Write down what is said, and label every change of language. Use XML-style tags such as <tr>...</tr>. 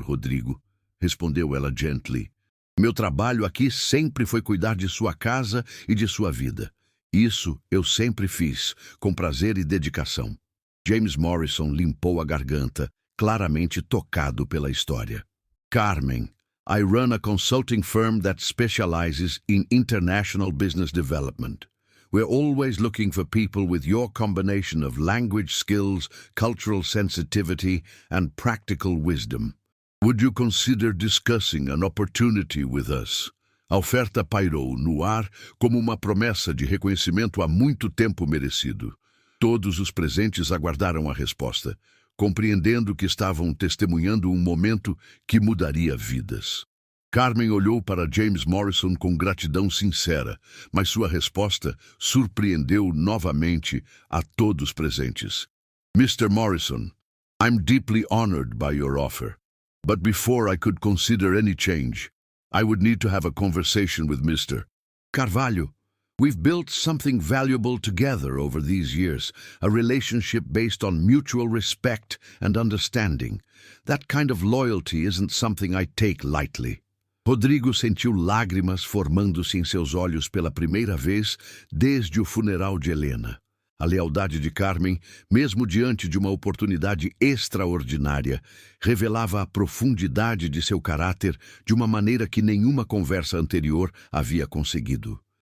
<pt>Rodrigo", respondeu ela gently. "Meu trabalho aqui sempre foi cuidar de sua casa e de sua vida. Isso eu sempre fiz, com prazer e dedicação." James Morrison limpou a garganta, claramente tocado pela história.</pt> <en>"Carmen, I run a consulting firm that specializes in international business development. We're always looking for people with your combination of language skills, cultural sensitivity, and practical wisdom. Would you consider discussing an opportunity with us?"</en> <pt>A oferta pairou no ar como uma promessa de reconhecimento há muito tempo merecido. Todos os presentes aguardaram a resposta, compreendendo que estavam testemunhando um momento que mudaria vidas. Carmen olhou para James Morrison com gratidão sincera, mas sua resposta surpreendeu novamente a todos presentes.</pt> <en>"Mr. Morrison, I'm deeply honored by your offer. But before I could consider any change, I would need to have a conversation with Mr. Carvalho. We've built something valuable together over these years, a relationship based on mutual respect and understanding. That kind of loyalty isn't something I take lightly."</en> <pt>Rodrigo sentiu lágrimas formando-se em seus olhos pela primeira vez desde o funeral de Helena. A lealdade de Carmen, mesmo diante de uma oportunidade extraordinária, revelava a profundidade de seu caráter de uma maneira que nenhuma conversa anterior havia conseguido.</pt>